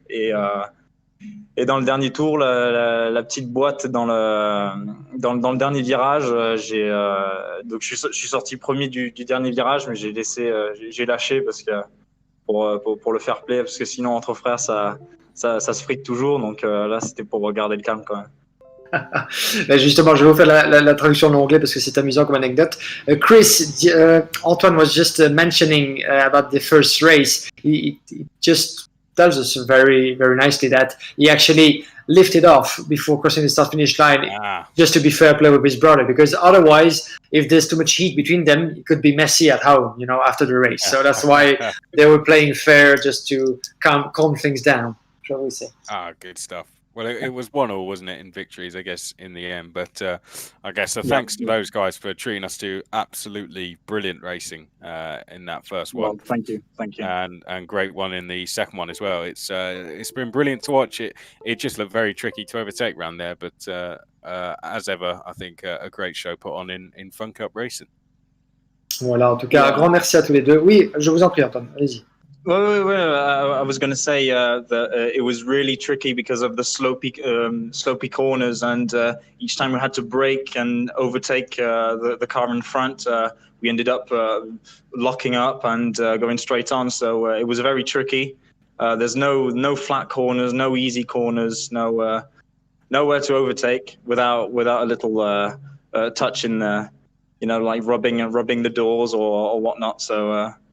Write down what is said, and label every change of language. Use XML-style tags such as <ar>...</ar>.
<fr>Et dans le dernier tour, la petite boîte dans le dernier virage, donc je suis sorti premier du dernier virage, mais j'ai lâché parce que pour le fair play, parce que sinon entre frères ça se frite toujours. Donc là, c'était pour garder le calme quand même. Justement, je vais vous faire la traduction en anglais parce que c'est amusant comme anecdote.</fr> <en>Chris, Antoine was just mentioning about the first race. He just tells us very nicely that he actually lifted off before crossing the start finish line just to be fair play with his brother, because otherwise if there's too much heat between them it could be messy at home, after the race. So that's why they were playing fair, just to calm things down, shall we say. Good stuff. Well, it was 1-1, wasn't it, in victories, I guess, in the end. But I guess thanks to those guys for treating us to absolutely brilliant racing in that first one. Well, thank you. And great one in the second one as well. It's been brilliant to watch. It just looked very tricky to overtake round there, but as ever, I think a great show put on in Funcup racing.</en> <fr>Voilà, en tout cas, un grand merci à tous les deux. Oui, je vous en prie, Antoine, allez-y.</fr> <en>Well, I was going to say that it was really tricky because of the slopey corners, and each time we had to brake and overtake the car in front, we ended up locking up and going straight on. So it was very tricky. There's no flat corners, no easy corners, nowhere to overtake without a little touch in there, like rubbing the doors or whatnot. So.</en>